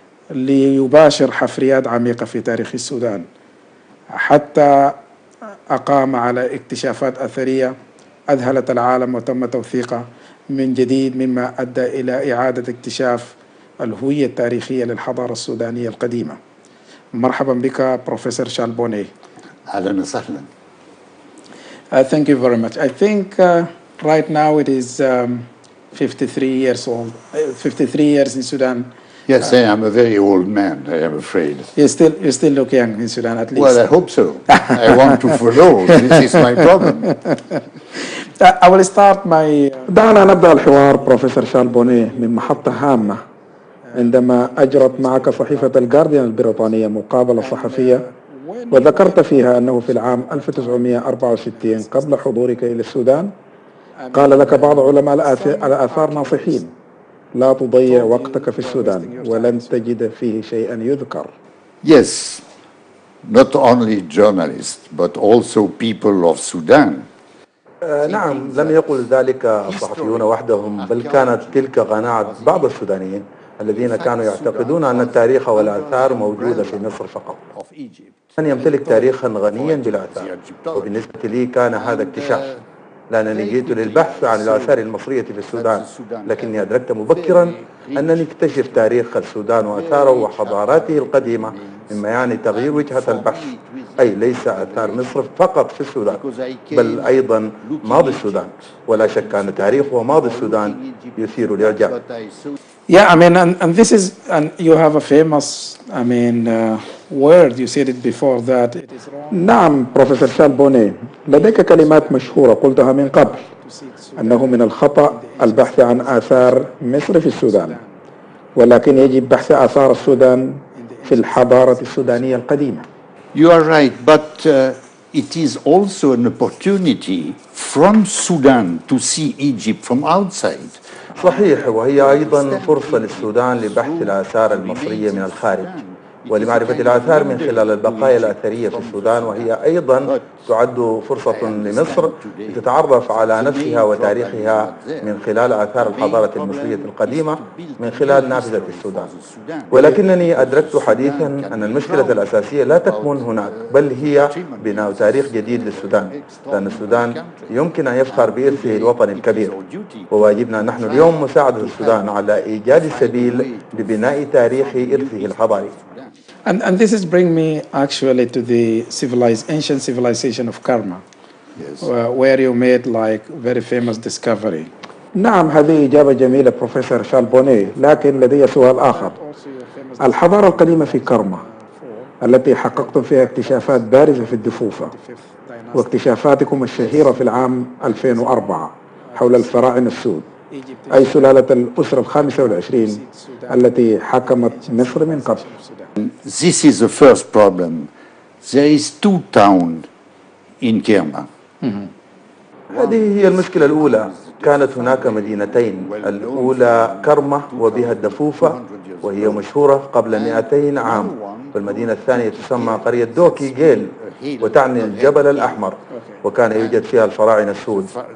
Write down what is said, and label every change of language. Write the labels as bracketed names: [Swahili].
[Arabic] ليباشر حفريات عميقة في تاريخ السودان، حتى أقام على اكتشافات أثرية أذهلت العالم وتم توثيقها من جديد، مما أدى إلى إعادة اكتشاف الهوية التاريخية للحضارة السودانية القديمة. مرحبا بك بروفيسور شارل بونيه. أهلا وسهلا. [English] Thank you very much. I think right now it is 53 years old, 53 years in Sudan. Yes, I am a very old man, I am afraid. You still look young in Sudan, at least. Well, I hope so. I want to follow. This is my problem. I will start my... [Arabic] دعنا نبدأ الحوار بروفيسور شارل بونيه من محطة هامة، عندما أجرت معك صحيفة الجارديان البريطانية مقابلة صحفية، وذكرت فيها أنه في العام 1964 قبل حضورك إلى السودان قال لك بعض علماء الآثار ناصحين: لا تضيع وقتك في السودان ولن تجد فيه شيئا يذكر. [English] Yes, not only journalists but also people of Sudan. [Arabic] نعم، لم يقل ذلك الصحفيون وحدهم، بل كانت تلك قناعة بعض السودانيين الذين كانوا يعتقدون أن التاريخ والآثار موجودة في مصر فقط. من يمتلك تاريخا غنيا بالآثار، وبالنسبة لي كان هذا اكتشاف، لأنني جئت للبحث عن الآثار المصرية في السودان، لكني أدركت مبكرا أنني اكتشف تاريخ السودان وآثاره وحضاراته القديمة، مما يعني تغيير وجهة البحث، أي ليس آثار مصر فقط في السودان بل أيضا ماضي السودان، ولا شك أن تاريخ وماضي السودان يثير الإعجاب. [English] Yeah, I mean, and this is, and you have a famous, word, you said it before that. [Arabic] نعم بروفيسور شارل بونيه، لديك كلمات مشهورة قلتها من قبل، أنه من الخطأ البحث عن آثار مصر في السودان، ولكن يجب بحث آثار السودان في الحضارة السودانية القديمة. [English] You are right, but it is also an opportunity from Sudan to see Egypt from outside. [Arabic] صحيح، وهي أيضا فرصة للسودان لبحث الآثار المصرية من الخارج، ولمعرفة الآثار من خلال البقايا الأثرية في السودان، وهي أيضا تعد فرصة لمصر لتتعرف على نفسها وتاريخها من خلال آثار الحضارة المصرية القديمة من خلال نافذة السودان. ولكنني أدركت حديثا أن المشكلة الأساسية لا تكمن هناك، بل هي بناء تاريخ جديد للسودان، لأن السودان يمكن أن يفخر بإرثه الوطني الكبير، وواجبنا نحن اليوم مساعدة السودان على إيجاد سبيل لبناء تاريخ إرثه الحضاري. [English] And this is bring me actually to the ancient civilization of Karma, Yes. Where you made like very famous discovery. [Arabic] نعم، هذه إجابة جميلة بروفيسور شارل بونيه، لكن لدي سؤال آخر. الحضارة القديمة في كرما التي حققتم فيها اكتشافات بارزة في الدفوفة، واكتشافاتكم الشهيرة في العام 2004 حول الفراعنة السود، أي سلالة الأسرة ال25 التي حكمت مصر من قبل. [English] This is the first problem. There is two towns in Kerma. [Arabic] هذه هي المشكلة الأولى. كانت هناك مدينتين، الأولى كرمة وبها الدفوفة وهي مشهورة قبل 200 عام، والمدينة الثانية تسمى قرية دوكي جيل وتعني الجبل الأحمر، وكان يوجد فيها الفراعنة السود.